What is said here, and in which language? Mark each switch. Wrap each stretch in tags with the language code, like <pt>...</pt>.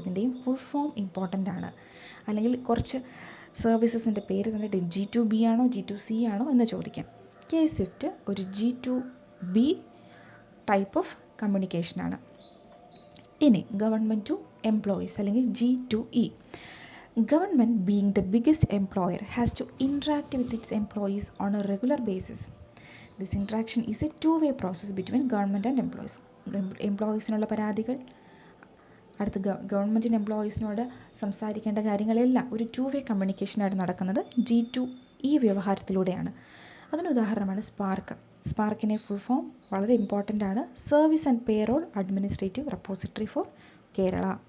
<ml>ഇതിൻ്റെയും full form important ആണ്. അല്ലെങ്കിൽ കുറച്ച് സർവീസസിൻ്റെ പേര് തന്നിട്ട് G2B ആണോ G2C ആണോ എന്ന് ചോദിക്കാം. K-SWIFT ഒരു G2B ടൈപ്പ് ഓഫ് കമ്മ്യൂണിക്കേഷനാണ്. ഇനി ഗവൺമെൻറ് ടു എംപ്ലോയീസ് അല്ലെങ്കിൽ G2E.</ml> <en>Government, being the biggest employer, has to interact with its employees on a regular basis. This interaction is a two-way process between government and employees.</en> <ml>എംപ്ലോയീസിനുള്ള പരാതികൾ, അടുത്ത ഗവൺമെൻറ്റിന് എംപ്ലോയീസിനോട് സംസാരിക്കേണ്ട കാര്യങ്ങളെല്ലാം ഒരു കമ്മ്യൂണിക്കേഷനായിട്ട് നടക്കുന്നത് G2E വ്യവഹാരത്തിലൂടെയാണ്. അതിന് ഉദാഹരണമാണ് സ്പാർക്ക്. സ്പാർക്കിൻ്റെ ഫുൾ ഫോം വളരെ ഇമ്പോർട്ടൻ്റ് ആണ്, service and payroll administrative repository four Kerala.</ml>